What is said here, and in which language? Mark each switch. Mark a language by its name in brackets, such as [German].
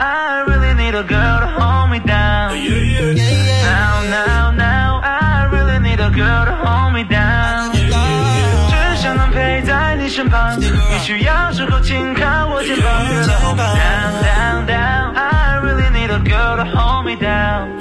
[English] I really need a girl to hold me down. Now, now, now. I really need a girl to hold me down. [Chinese] 只想能陪在你身旁，你需要时候紧靠我肩膀。 [English] Girl to hold me down, down, down. I really need a girl to hold me down.